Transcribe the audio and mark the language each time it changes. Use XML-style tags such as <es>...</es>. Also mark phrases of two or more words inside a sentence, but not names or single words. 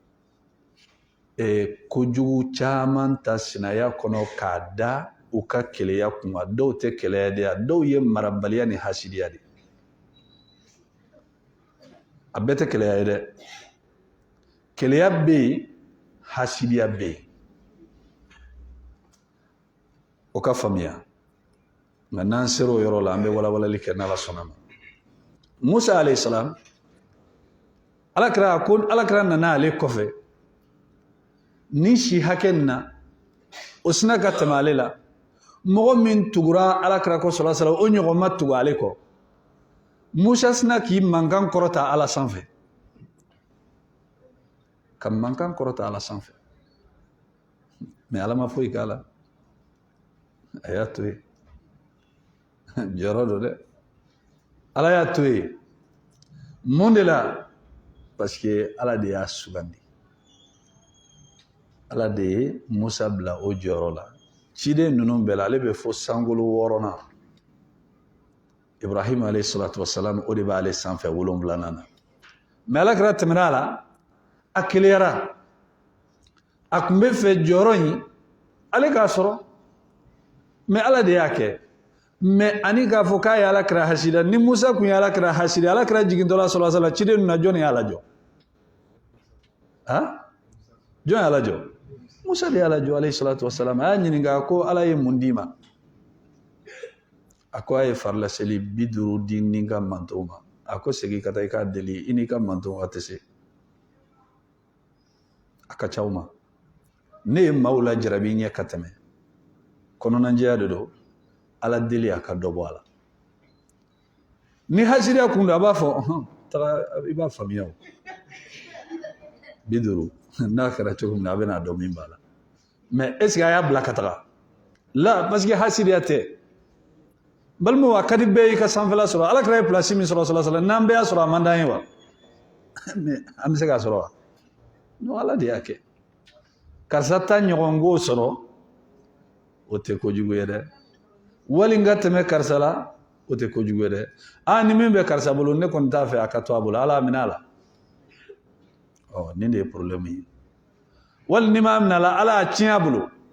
<bm>kojugu caman ta sinaya kɔnɔ k'a da u ka keleya kunna dɔw tɛ keleya de ya dɔw ye marabaliya ni hasidiya de a bɛɛ tɛ keleya ye dɛ keleya bɛ yen hasidiya bɛ yen o ka faamuya nka n'an sera o yɔrɔ la an bɛ walawalali kɛ n'Ala sɔnna ma Musa</bm> <ar>عليه السلام</ar> <bm>Alakira nana ale kɔfɛ ni si hakɛ nin na o sina ka tɛmɛ ale la mɔgɔ min tugura Alakira kɔ</bm> <ar>صلى الله عليه وسلم</ar> <bm>o ɲɔgɔn ma tugu ale kɔ Musa sina k'i mankan kɔrɔta Ala sanfɛ ka mankan kɔrɔta Ala sanfɛ mais Ala ma foyi k'a la a y'a to yen jɔyɔrɔ don dɛ Ala y'a to yen mun de la</bm> <fr>parce que</fr> <bm>Ala de y'a sugandi Ala de ye Musa bila o jɔyɔrɔ la ciden ninnu bɛɛ la ale bɛ fo sankolo 6nan Ibrahim</bm> <ar>عليه الصلاة والسلام</ar> <bm>o de b'ale sanfɛ 7nan na mais Alakira tɛmɛna a la a keleyara a tun bɛ fɛ jɔyɔrɔ in ale k'a sɔrɔ mais Ala de y'a kɛ mais ani k'a fɔ k'a ye Alakira hasida ni Musa kun ye Alakira hasida Alakira jigintɔla</bm> <ar>صلى الله عليه وسلم</ar> <bm>ciden ninnu na jɔn y'a lajɔ jɔn y'a lajɔ Musa de y'a lajɔ</bm> <ar>عليه الصلاة والسلام</ar> <bm>a y'a ɲininka ko Ala ye mun d'i ma a ko a ye farila seli 50 di ni ka mantonw ma a ko segin ka taa i k'a deli i n'i ka mantonw a tɛ se a ka ca u ma ne ye maaw la jarabi ɲɛ ka tɛmɛ kɔnɔnajɛya de don Ala deli a ka dɔ bɔ a la ni hasidiya kun don a b'a fɔ taga i b'a faamuya o 50 n'a kɛra cogo min na a bɛna dɔn min b'a la</bm> <fr>mais est ce que</fr> <bm>a y'a bila ka taga la</bm> <fr>parce que</fr> <bm>hasidiya tɛ balimaw a ka di bɛɛ y'i ka sanfɛla sɔrɔ Alakira ye place min sɔrɔ</bm> <ar>صلى الله عليه وسلم</ar> <bm>n'an bɛɛ y'a sɔrɔ a man d'an ye wa mais am se ka sɔrɔ no ala de y'a kɛ karisa ta ɲɔgɔn ko sɔrɔ o tɛ kojugu ye dɛ wali n ka tɛmɛ karisa la o tɛ kojugu ye dɛ ni min bɛ karisa bolo ne kɔni t'a fɛ a ka to a bolo ala minɛ a la nin de ye problème ye wali ni m'a minɛ a la ala y'a tiɲɛ a bolo</bm>